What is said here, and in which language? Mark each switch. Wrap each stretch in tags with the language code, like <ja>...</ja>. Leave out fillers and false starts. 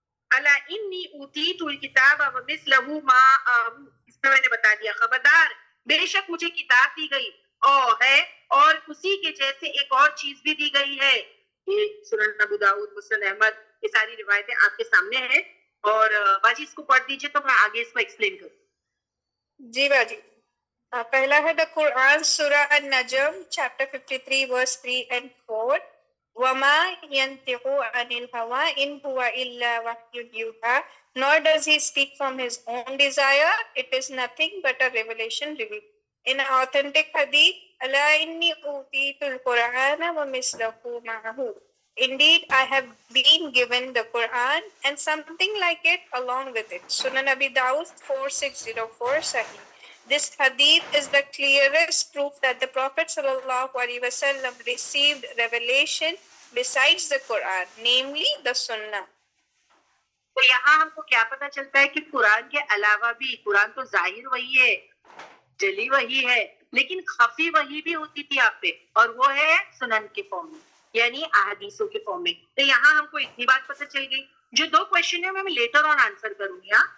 <ar>الا انی اوتیت الکتاب ومثلہ معہ,</ar> <ur>اس میں نے بتا دیا, خبردار بے شک مجھے کتاب دی گئی اور ہے اور اسی کے جیسے ایک اور چیز بھی دی گئی ہے. یہ سنن ابو داؤد, مسند احمد, یہ ساری روایتیں آپ کے سامنے ہیں. اور باجی اس کو پڑھ دیجئے تو میں آگے اس کو ایکسپلین کروں. جی باجی. پہلا ہے</ur> <en>the Quran Surah An-Najm chapter 53 verse 3 and 4.</en> <ar>وَمَا يَنْتِقُ عَنِ الْهَوَىٰ إِنْ هُوَ إِلَّا وَحْيٌ يُوحَىٰ.</ar> <en>Nor does he speak from his own desire. It is nothing but a revelation revealed. In authentic hadith,</en> <ar>أَلَا إِنِّي أُوتِيتُ الْقُرْآنَ وَمِثْلَهُ مَعَهُ.</ar> <en>Indeed, I have been given the Quran and something like it along with it. Sunan Abi Dawud 4604 Sahih. This hadith is the clearest proof that the Prophet ﷺ received revelation besides the Quran, namely the Sunnah.</en> <ur>تو یہاں ہم کو کیا پتا چلتا ہے کہ قرآن کے علاوہ بھی, قرآن تو ظاہر وہی ہے, جلی وہی ہے, لیکن خفی وہی بھی ہوتی تھی آپ پہ, اور وہ ہے سنن کے فارم میں, یعنی احادیثوں کے فارم میں. تو یہاں ہم کو اتنی بات پتہ چل گئی. جو دو کوشچن ہے میں لیٹر آن آنسر کروں گی.</ur>